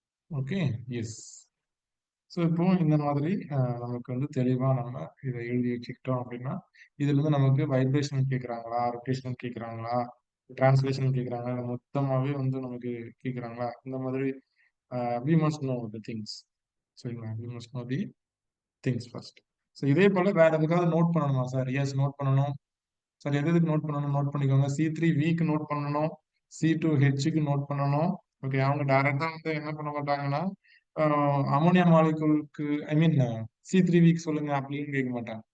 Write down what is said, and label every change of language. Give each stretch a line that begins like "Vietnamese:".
Tamil: Okay, S. So இப்போ இந்த மாதிரி நமக்கு வந்து தெளிவா நம்ம இதை எழுதி வச்சுக்கிட்டோம் அப்படின்னா இதுல இருந்து நமக்கு வைப்ரேஷனல் கேட்குறாங்களா, ரொட்டேஷனல் கேட்குறாங்களா, டிரான்ஸ்லேஷன் கேட்குறாங்களா, மொத்தமாவே வந்து நமக்கு கேட்குறாங்களா, இந்த மாதிரி
English: we must know the things.
Tamil: சரிங்களா?
English: we must know the things first.
Tamil: So இதே போல வேற எதுக்காவது நோட் பண்ணணுமா சார்? எஸ், நோட் பண்ணணும். சார் எது எதுக்கு நோட் பண்ணணும் நோட் பண்ணிக்கோங்க. C3Vக்கு நோட் பண்ணணும், C2Hக்கு நோட் பண்ணணும். ஓகே, அவங்க டைரக்டா வந்து என்ன பண்ண மாட்டாங்கன்னா அமோனியா மாலிகுலுக்கு ஐ மீன் C3Vக்கு சொல்லுங்க அப்படின்னு கேட்க மாட்டாங்க.